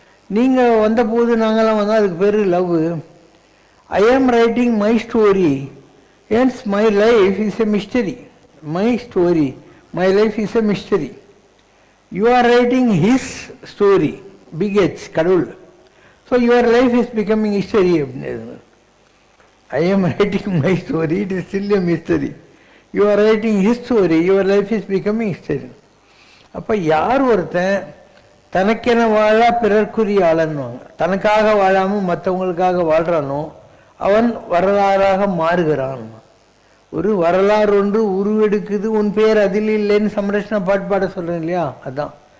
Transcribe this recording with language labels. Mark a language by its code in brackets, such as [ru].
[ta] நீங்கள் வந்த போது நாங்கள்லாம் வந்தால் அதுக்கு பேர் லவ். [en] I am writing my story, hence my life is a mystery. My story, my life is a mystery. You are writing his story, big H, கடவுள். So your life is becoming history அப்படின்னு. I am writing my story, it is still a mystery. You are writing his story, your life is becoming history. [ta] அப்போ யார் ஒருத்தன் தனக்கென வாழ பிறர்க்குரிய ஆளன்னுவாங்க, தனக்காக வாழாமல் மற்றவங்களுக்காக வாழ்கிறானோ அவன் வரலாறாக மாறுகிறான். ஒரு வரலாறு ஒன்று உருவெடுக்குது, உன் பேர் அதில் இல்லைன்னு சம்ரட்சண பாட்டு பாட சொல்கிறேன் இல்லையா, அதுதான்.